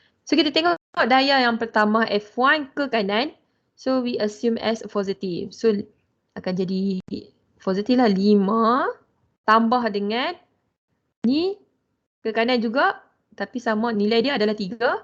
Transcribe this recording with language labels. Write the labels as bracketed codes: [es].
[ms] So kita tengok daya yang pertama F1 ke kanan. [en] So we assume as positive. [ms] So akan jadi positif lah 5 tambah dengan ni ke kanan juga. Tapi sama nilai dia adalah 3.